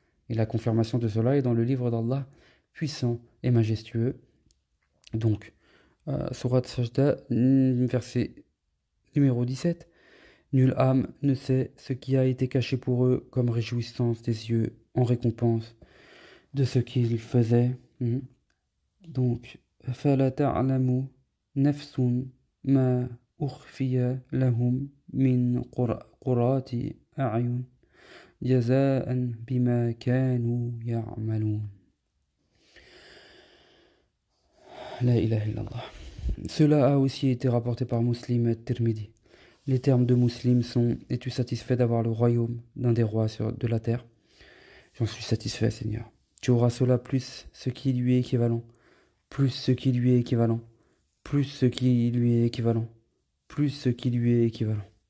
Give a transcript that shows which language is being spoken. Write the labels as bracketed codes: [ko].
[fr] Et la confirmation de cela est dans le livre d'Allah, puissant et majestueux. Donc, Surat Sajda, verset numéro 17. Nulle âme ne sait ce qui a été caché pour eux comme réjouissance des yeux en récompense de ce qu'ils faisaient. [ar] Donc, فَلَا تَعْلَمُ نَفْسٌ مَا أُخْفِيَ لَهُم مِّن قُرَّةِ أَعْيُنٍ جزاء بما كانوا يعملون. La ilaha illallah. [fr] Cela a aussi été rapporté par Muslim et Tirmidhi. Les termes de Muslim sont: es-tu satisfait d'avoir le royaume d'un des rois de la terre? J'en suis satisfait, Seigneur. Tu auras cela plus ce qui lui est équivalent, plus ce qui lui est équivalent, plus ce qui lui est équivalent, plus ce qui lui est équivalent.